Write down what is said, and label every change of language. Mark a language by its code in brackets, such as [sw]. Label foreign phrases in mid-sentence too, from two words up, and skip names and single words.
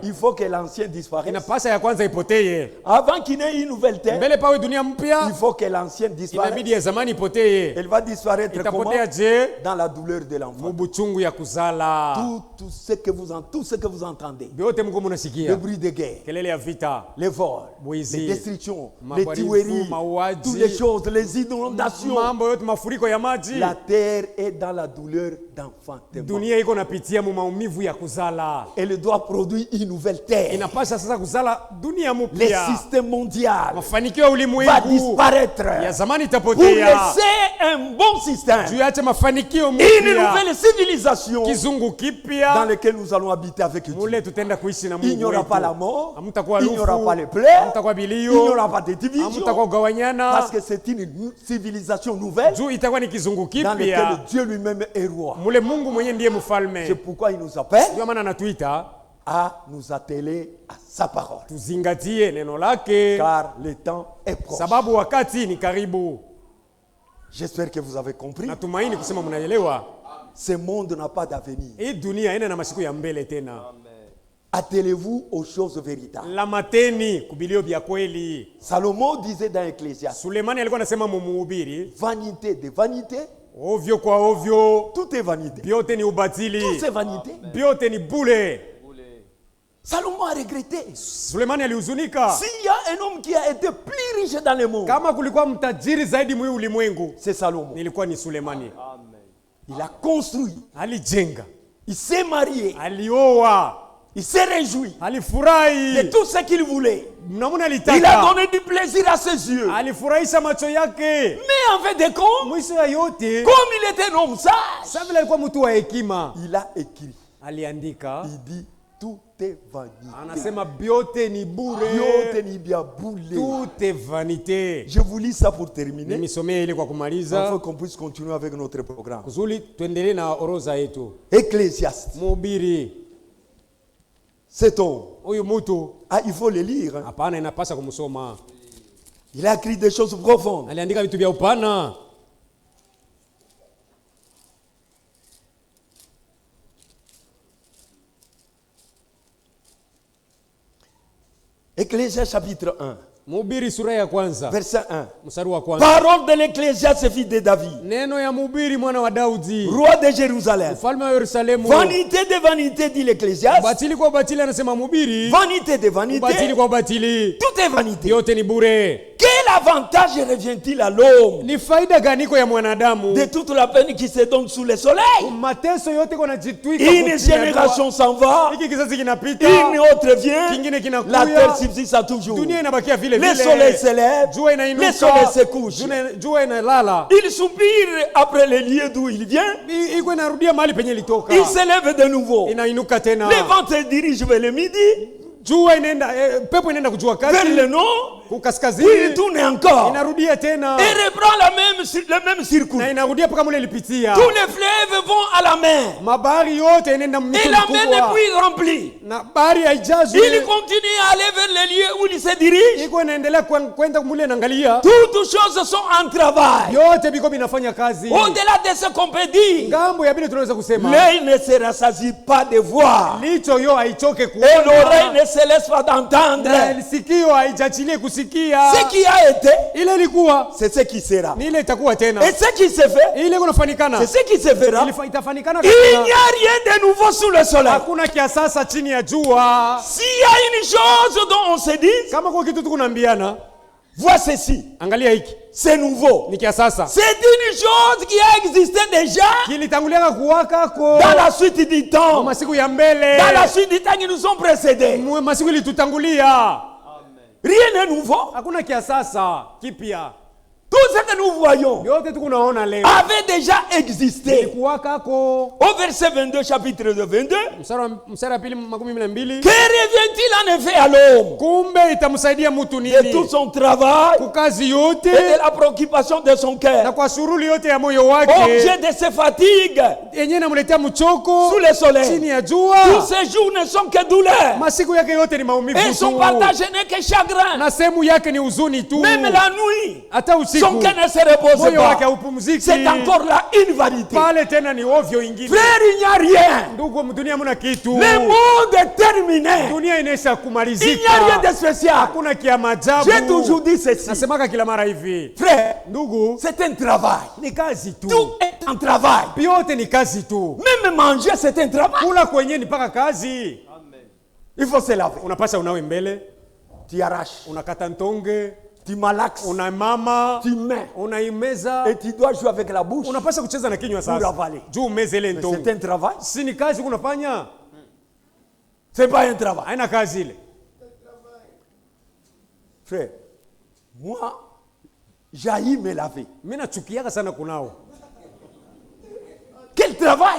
[fr] il faut que l'ancien disparaisse. [sw] inapasa ya kwanza ipoteye. [fr] Avant qu'il n'y ait une nouvelle terre, [sw] Mbele pawe dunia [fr] il [sw] mpya, [fr] faut que l'ancienne disparaisse. [sw] inabidi ya zamani ipoteye. [fr] Elle va disparaître comment? [sw] Itapotea je? [fr] Dans la douleur de l'enfant. [sw] Mubuchungu ya kuzala. [fr] Tout ce que vous entendez, [sw] Byote mko [fr] le [sw] munasikia. [fr] bruit de guerre, [sw] Kelele ya vita, [fr] les vols, [sw] Bwizi, [fr] les destructions, les [sw] mabarifu, [fr] tueries, [sw] mauaji, [fr] toutes les choses, les inondations. [sw] mambo yote, mafuriko ya maji. [fr] La terre est dans la douleur d'enfantement. [sw] Dunia iko napitia mu maumivu ya kuzala. [fr] Elle doit produire une nouvelle terre. [sw] Inapasha sasa kuzala dunia [fr] Le [sw] mupya. [fr] système mondial [sw] Mafanikio ya [fr] va [sw] ulimwengu [fr] disparaître [sw] ya zamani [fr] pour [sw] itapotea. [fr] laisser un bon système, [sw] Tuache mafanikio [fr] une [sw] mpya, [fr] nouvelle civilisation [sw] kizungu [fr] dans [sw] kipya, [fr] laquelle nous allons habiter avec Dieu. [sw] mule tutenda kuishi na [fr] Il n'y [sw] Mungu [fr] aura [sw] wetu. [fr] pas la mort, [sw] Hamtakuwa [fr] il n'y aura [sw] lufu, [fr] pas les plaies, [sw] hamtakuwa [fr] il n'y [sw] bilio, [fr] aura pas de division, [sw] hamtakuwa [fr] parce [sw] kugawanyana. [fr] que c'est une civilisation nouvelle [sw] Juu itakuwa ni kizungu [fr] dans laquelle [sw] kipya, [fr] Dieu lui-même est roi. [sw] mule Mungu mwenye ndiye [fr] C'est [sw] mfalme. [fr] pourquoi il nous appelle [sw] Ndio maana anatuita [fr] à nous atteler à sa parole, [sw] tuzingatie neno lake, [fr] car le temps est proche. [sw] sababu wakati ni karibu. [fr] J'espère que vous avez compris. [sw] Natumaini kusema mnaelewa. [fr] Ce monde n'a pas d'avenir. [sw] Hii dunia haina na masiku ya mbele tena. [fr] Attelez-vous aux choses véritables. [sw] Lamateni kubilio vya kweli. [fr] Salomon disait dans Ecclésiaste, [sw] Sulemani alikuwa anasema mumuhubiri, [fr] vanité de vanité, [sw] ovyo kwa ovyo, [fr] tout est vanité. [sw] vyote ni [fr] Tout [sw] ubatili, [fr] c'est vanité. [sw] vyote ni bule. [fr] Salomon a regretté. [sw] Sulemani alihuzunika. [fr] S'il y a un homme qui a été plus riche dans le monde, [sw] Kama kulikuwa mtajiri zaidi mwi ulimwengu, [fr] c'est Salomon. [sw] nilikuwa ni Sulemani. [fr] Il a construit, [sw] Alijenga, [fr] il s'est marié, [sw] alioa, [fr] Il s'est réjoui de [sw] alifurahi [fr] tout ce qu'il voulait. [sw] namuna [fr] Il a [sw] alitaka, [fr] donné du plaisir à ses yeux. [sw] alifurahisha macho yake. [fr] Mais en fait de compte, [sw] Mwisho ya yote, [fr] comme il était un homme sage, [sw] sasa vile alikuwa mtu wa hekima, [fr] il a écrit. [sw] aliandika, [fr] Il dit tout est vanité. [sw] anasema byote ni bure, Yote ni bien boulé. [fr] tout est vanité. Je vous lis ça pour terminer, [sw] Nimisomee ili kwa kumaliza [fr] afin qu'on puisse continuer avec notre programme. [sw] kusudi tuendelee na orodha yetu. [fr] Ecclésiaste, [sw] Mhubiri [fr] cet homme, [sw] huyu mtu, [fr] il faut le lire. Hein. [sw] hapana, inapasa kumsoma. [fr] Il a écrit des choses profondes. [sw] Aliandika vitu vya upana. [fr] Ecclésiaste chapitre 1, [sw] Mhubiri sura ya kwanza [fr] verset 1. [sw] mstari wa kwanza. [fr] Parole de l'Ecclésiaste, fils de David, [sw] Neno ya Mhubiri mwana wa Daudi, [fr] roi de Jérusalem. [sw] mfalme wa Yerusalemu. [fr] Vanité de vanité, dit l'Ecclésiaste. [sw] Batili kwa batili, anasema Mhubiri. [fr] Vanité de [sw] Batili [fr] vanité, [sw] kwa batili, [fr] tout est vanité. [sw] yote ni bure. [fr] Quel avantage revient-il à l'homme [sw] Ni faida gani kwa ya mwanadamu? [fr] de toute la peine qui se donne sous le soleil? [sw] Mateso yote kwa najitwika. [fr] Une génération s'en va, [sw] hiki kizazi kinapita, [fr] une autre vient, [sw] kingine [fr] la [sw] kinakuya, [fr] terre subsiste à toujours. [sw] dunia inabakia vile [fr] Le [sw] vile. [fr] soleil se lève, [sw] Jua [fr] le [sw] inainuka, [fr] soleil se couche. [sw] jua inalala. [fr] Il soupire après le lieu d'où il vient, [sw] Iko inarudia mahali penye ilitoka, [fr] il se lève de nouveau. [sw] inainuka tena. [fr] Le vent se dirige vers le midi, [sw] Jua inaenda, pepo inaenda kujua [fr] vers [sw] kati, [fr] le nord, puis il [sw] kukaskazini, [fr] tourne encore [sw] inarudia tena [fr] et reprend le même circuit. [sw] na inarudia mpaka mule ilipitia. [fr] Tous les fleuves vont à la mer [sw] Mabahari yote inaenda [fr] et [sw] mito [fr] la mer n'est [sw] mkubwa, [fr] plus remplie. [sw] na bahari haijazwi. [fr] Il continue à aller vers les lieux où il se dirige. [sw] Iko inaendelea kwenda mule, naangalia [fr] Toutes choses sont en travail. [sw] yote biko binafanya kazi. [fr] Au-delà de ce qu'on peut dire, [sw] Ngambo ya vile tunaweza kusema, [fr] l'œil ne se rassasie pas de voir [sw] licho yo haichoke [fr] et l'oreille [sw] kuona, [fr] ne se laisse pas d'entendre. [sw] na sikio haijachilie kusikia. [fr] Ce qui a été, [sw] Ile ilikuwa [fr] c'est ce qui sera. [sw] ni ile itakuwa tena, [fr] Et ce qui se fait, [sw] ile kunafanikana, [fr] c'est ce qui se fera. [sw] itafanikana. [fr] Il n'y a rien de nouveau sous le soleil. [sw] Hakuna kia sasa chini ya jua. [fr] S'il y a une chose dont on se dit, [sw] Kama kwa kitu tukunaambiana, [fr] vois ceci, [sw] angalia hiki [fr] c'est nouveau. [sw] ni kia sasa, [fr] C'est une chose qui a existé déjà [sw] kilitangulia kuwaka ko [fr] dans la suite du temps. [sw] masiku ya mbele, [fr] Dans la suite du temps qui nous ont précédés. [sw] masiku ilitutangulia. [fr] Rien n'est nouveau. [sw] Hakuna kia sasa kipya, [fr] Tout ce que nous voyons [sw] yote tukunaona leo [fr] avait déjà existé. [sw] kuwaka ko. [fr] Au verset 22, chapitre 22, [sw] Mstari wa pili makumi mbili na mbili. [fr] que revient-il en effet à l'homme [sw] Kumbe itamsaidia mtu [fr] de tout [sw] nini? [fr] son travail [sw] Kukazi [fr] et [sw] yote [fr] de la préoccupation de son [sw] na [fr] cœur, [sw] kwa shughuli yote ya moyo wake, [fr] objet de ses fatigues [sw] yenyewe namletea mchoko [fr] sous le soleil. [sw] chini ya [fr] Tous [sw] jua. [fr] ces jours ne sont que douleur [sw] Masiku yake yote ni maumivu [fr] et son [sw] tu, [fr] partage n'est que chagrin. [sw] na sehemu yake ni huzuni tu. [fr] Même la nuit, [sw] Hata [fr] son [sw] usiku [fr] cœur ne se repose [sw] moyo wake [fr] pas. [sw] haupumziki. [fr] C'est encore là une vanité. [sw] Pale tena ni ovyo ingine. [fr] Frère, il n'y a rien. [sw] Ndugu, dunia hamna kitu. [fr] Le monde est terminé. [sw] Dunia inaisha [fr] Il [sw] kumalizika. [fr] n'y a rien de spécial. [sw] Hakuna kia maajabu. [fr] J'ai toujours dit ceci. [sw] Nasemaka kila mara hivi, [fr] Frère, [sw] ndugu, [fr] c'est un travail. [sw] ni kazi tu. [fr] Tout est un travail. [sw] Yote ni kazi tu. [fr] Même manger, c'est un travail. [sw] Kula kwenye ni paka kazi. [fr] Il faut se laver. [sw] Unapasha unawe mbele, [fr] Tu arraches, [sw] unakata ntonge, [fr] tu malaxes, [sw] unamama, [fr] tu mets. [sw] unaimeza, [fr] Et tu dois jouer avec la bouche. [sw] unapasha kucheza na kinywa [fr] Pour [sw] sasa. [fr] avaler. [sw] Juu umeze ile [fr] Mais [sw] ntonge. [fr] c'est un travail. [sw] Si ni kazi kunafanya? [fr] C'est pas un travail. [sw] Haina kazi ile. [fr] Frère, moi, j'haïs me laver. [sw] Mimi nachukiaka sana kunao. [fr] Quel travail!